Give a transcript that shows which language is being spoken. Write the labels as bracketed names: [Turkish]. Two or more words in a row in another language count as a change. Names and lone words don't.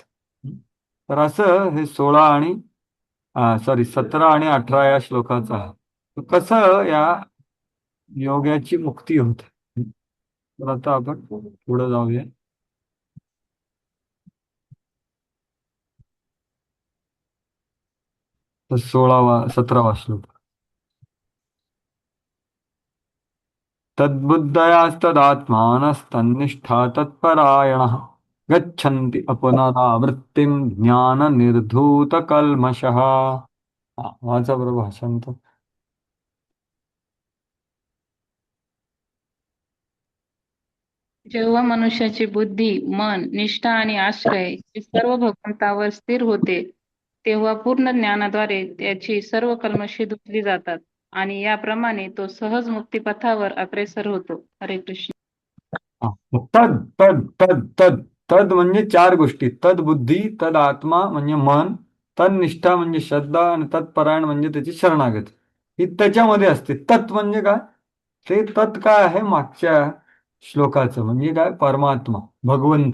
[Marathi] तर असं हे 16 आणि 17 आणि 18 या श्लोकाचं आहे. तर कसं या योगाची मुक्ती होते. तर आता आपण पुढे जाऊया. तर 17वा श्लोक. [Sanskrit] तद्बुद्धयास्तदात्मानस्तन्निष्ठा तत्परायणः गच्छन्ति अपनरावृत्तिं ज्ञान निर्धूत कल्मषः. [Marathi] वाचा बरं भाषांतर. जेव्हा मनुष्याची बुद्धी, मन, निष्ठा आणि आश्रय हे सर्व भगवंतावर स्थिर होते, तेव्हा पूर्ण ज्ञानाद्वारे त्याची सर्व कल्मषे धुतली जातात आणि याप्रमाणे तो सहज मुक्तिपथावर अग्रेसर होतो. हरे कृष्ण. हा. तद तद तद तद तद म्हणजे 4 गोष्टी. तद बुद्धी, तद आत्मा म्हणजे मन, तद निष्ठा म्हणजे श्रद्धा आणि तत्परायण म्हणजे त्याची शरणागती. ही त्याच्यामध्ये असते. तत् म्हणजे काय, ते तत् काय आहे मागच्या श्लोकाचं, म्हणजे काय, परमात्मा, भगवंत.